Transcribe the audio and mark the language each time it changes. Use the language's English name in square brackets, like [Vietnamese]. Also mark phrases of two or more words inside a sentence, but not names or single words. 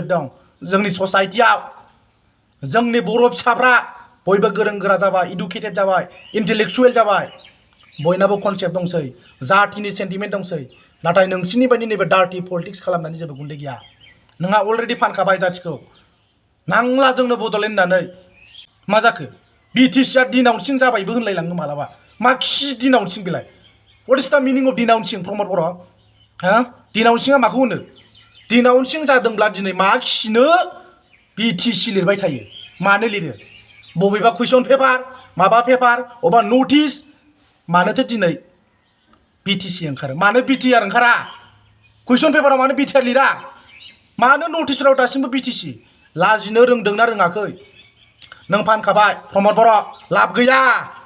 [Bodo] दं जोंनि ससाइटियाव जोंनि बर' फिसाफ्रा बयबो गोरों गोरा जाबाय इडुकेटेड जाबाय इन्टेलेक्सुवेल जाबाय बयनाबो कनसेप्ट दंसै जातिनि सेन्टिमेन्ट दंसै नाथाय नोंसिनि बायदि नैबे [English] dirty politics [Bodo] खालामनानै जेबो गुन्दै गैया नोंहा अलरेडि फानखाबाय जातिखौ नांला जोंनो बड'लेण्ड होननानै मा जाखो बिटिसिआ डिनाउन्सिं जाबायबो होनलायलाङो मालाबा मा खि डिनाउन्सिं बेलाय [English] what is the meaning of denouncing [Bodo] प्रमद बर' हा डिनाउन्सिंआ माखौ होनो डिनाउन्सिं जादोंब्ला दिनै मा खिनो बिटिसि लिरबाय थायो मानो लिरो बबेबा [English] question paper [Bodo] माबा पेपार अबा नटिस मानोथो दिनै बिटिसि ओंखारो मानो बिटिआर ओंखारा कुइसन पेपाराव मानो बिटिआर लिरा मानो नर्थ इस्टआव दासिमबो बिटिसि लाजिनो रोंदोंना रोङाखै नों फानखाबाय प्रमद बर' लाब गैया